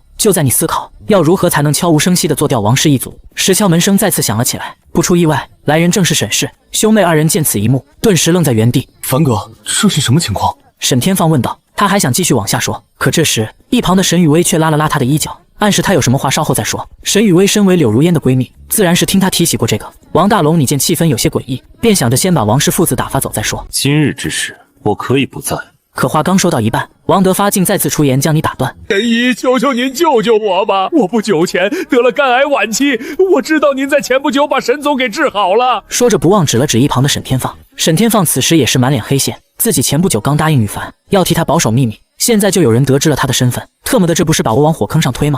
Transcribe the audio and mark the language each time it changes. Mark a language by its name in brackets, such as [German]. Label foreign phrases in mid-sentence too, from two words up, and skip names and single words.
[Chinese] 就在你思考要如何才能悄無聲息地做掉王氏一族時，敲門聲再次響了起來。不出意外，來人正是沈氏。兄妹二人見此一幕，頓時愣在原地。凡哥，這是什麼情況？沈天放問道。他還想繼續往下說，可這時一旁的沈雨薇卻拉了拉他的衣角，暗示他有什麼話稍後再說。沈雨薇身為柳如煙的閨蜜，自然是聽他提起過這個。王大龍你見氣氛有些詭異，便想着先把王氏父子打發走再說。今日之事，我可以不在。可話剛說到一半，王德發竟再次出言將你打斷。神醫，求求您救救我吧！我不久前得了肝癌晚期，我知道您在前不久把沈總給治好了。說着不忘指了指一旁的沈天放。沈天放此時也是滿臉黑線，自己前不久剛答應羽凡要替他保守秘密，現在就有人得知了他的身份，特麼的這不是把我往火坑上推嗎？